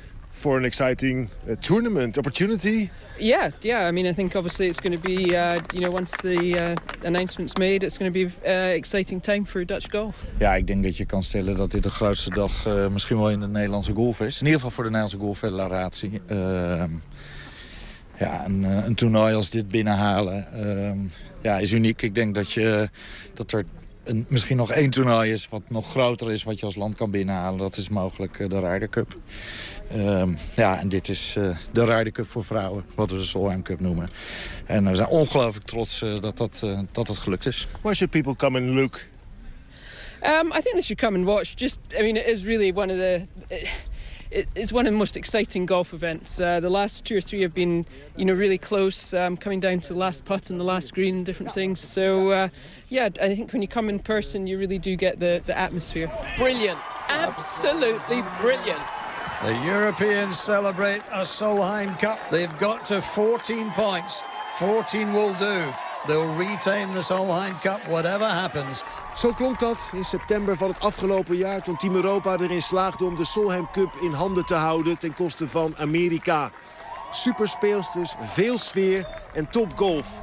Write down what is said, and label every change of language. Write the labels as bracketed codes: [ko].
[en] For an exciting tournament opportunity. Yeah. I mean, I think obviously it's going to be, once the announcement's made, it's going to be exciting time for Dutch golf. [nl] Ja, ik denk dat je kan stellen dat dit de grootste dag misschien wel in de Nederlandse golf is. In ieder geval voor de Nederlandse Golffederatie. Een toernooi als dit binnenhalen is uniek. Ik denk misschien nog 1 toernooi is wat nog groter is wat je als land kan binnenhalen. Dat is mogelijk de Ryder Cup. En dit is de Ryder Cup voor vrouwen, wat we de Solheim Cup noemen. En we zijn ongelooflijk trots dat het gelukt is. [en] Where should people come and look? I think they should come and watch. It is really one of the... It's one of the most exciting golf events. The last 2 or 3 have been, really close, coming down to the last putt and the last green, different things. So, I think when you come in person, you really do get the atmosphere. Brilliant. Absolutely brilliant. The Europeans celebrate a Solheim Cup. They've got to 14 points. 14 will do. They'll retain the Solheim Cup, whatever happens. [nl] Zo klonk dat in september van het afgelopen jaar, toen Team Europa erin slaagde om de Solheim Cup in handen te houden ten koste van Amerika. Superspeelsters, veel sfeer en topgolf.